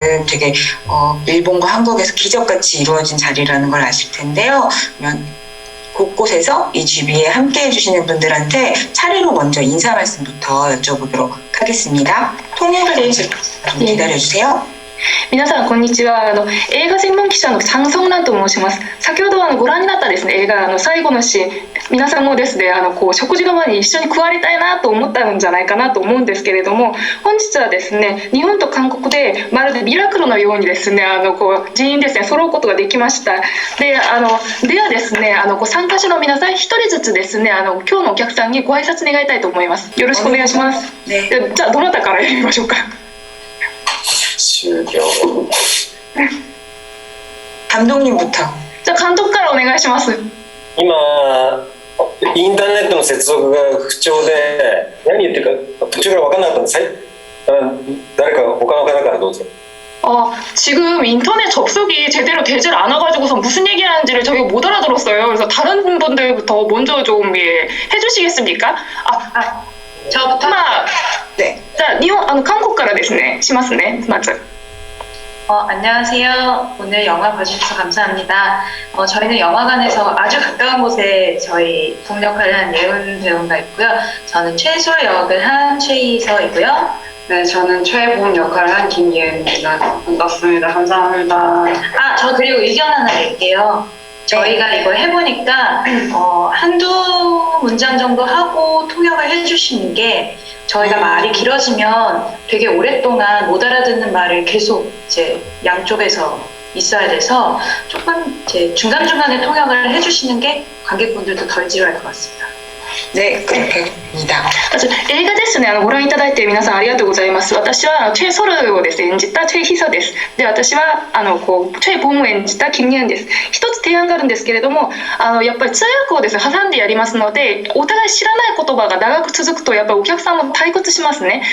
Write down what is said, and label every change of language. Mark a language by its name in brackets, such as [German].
[Korean] 되게 일본과 한국에서 기적같이 이루어진 자리라는 걸 아실 텐데요. 그러면 곳곳에서 이 GB에 함께 해주시는 분들한테 차례로 먼저 인사 말씀부터 여쭤보도록 하겠습니다. 통역을 해주실 분 기다려주세요. [Japanese] 皆さんこんにちは。映画専門記者のチャン・ソンランと申します。先ほどご覧になったですね、映画最後のシーン、皆さんもですね、食事の前に一緒に食われたいなと思ったんじゃないかなと思うんですけれども、本日はですね、日本と韓国でまるでミラクルのようにですね、人員ですね、揃うことができました。ではですね、参加者の皆さん一人ずつですね、今日のお客さんにご挨拶願いたいと思います。よろしくお願いします。じゃあどなたからやりましょうか。終了。 [Korean] 감독님부터. [Japanese] じゃあ監督からお願いします。今インターネットの接続が不調で何言ってるか途中から分からなかったんです。誰か他の方からどうぞ。 [Korean] 지금 인터넷 접속이 제대로 되질 않아가지고서 무슨 얘기하는지를 저희가 못 알아들었어요. 그래서 다른 분들부터 먼저 좀 해주시겠습니까? 저부터? 네. 자, 한국 [Japanese] からですね, しますね, [Korean] 맞아. 안녕하세요. 오늘 영화 봐주셔서 감사합니다. 저희는 영화관에서 아주 가까운 곳에 저희 동역을 한 예은 배우가 있고요. 저는 최솔 역을 한 최희서이고요. 네, 저는 최봉 역할을 한 김예은입니다. 반갑습니다. 감사합니다. 저 그리고 의견 하나 낼게요. 저희가 이걸 해보니까 한두 문장 정도 하고 통역을 해주시는 게 저희가 말이 길어지면 되게 오랫동안 못 알아듣는 말을 계속 이제 양쪽에서 있어야 돼서 조금 이제 중간중간에 통역을 해주시는 게 관객분들도 덜 지루할 것 같습니다. 네, 그렇게 합니다. [Japanese] 映画ですね、ご覧いただいて皆さんありがとうございます。私はチェ・ソルをですね、演じたチェ・ヒソです。で、私はチェ・ボムを演じたキム・ニェンです。一つ提案があるんですけれども、やっぱり通訳をですね、挟んでやりますので、お互い知らない言葉が長く続くとやっぱりお客さんも退屈しますね。